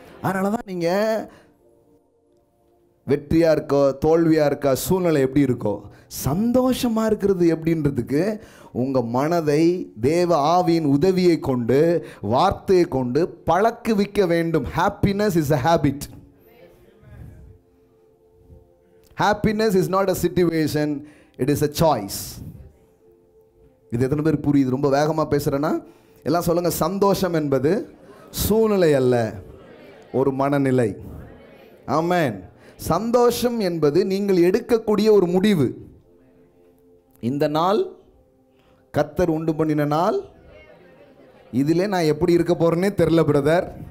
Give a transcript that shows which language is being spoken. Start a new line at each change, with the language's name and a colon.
Tamil: அதனால தான் நீங்கள் வெற்றியாக இருக்கோ தோல்வியாக இருக்கா, சூழ்நிலை எப்படி இருக்கோ, சந்தோஷமாக இருக்கிறது எப்படின்றதுக்கு உங்கள் மனதை தேவ ஆவியின் உதவியை கொண்டு, வார்த்தையை கொண்டு பழக்குவிக்க வேண்டும்.
English: Happiness is a habit. Happiness is not a situation, it is a choice.
Tamil: இது எத்தனை பேர் புரியுது? ரொம்ப வேகமாக பேசுகிறேன்னா எல்லாம் சொல்லுங்க, சந்தோஷம் என்பது சூழ்நிலை அல்ல, ஒரு மனநிலை. ஆமென். சந்தோஷம் என்பது நீங்கள் எடுக்கக்கூடிய ஒரு முடிவு. இந்த நாள் கர்த்தர் உண்டு பண்ணின நாள், இதிலே நான் எப்படி இருக்க போறேன்னே தெரியல பிரதர்.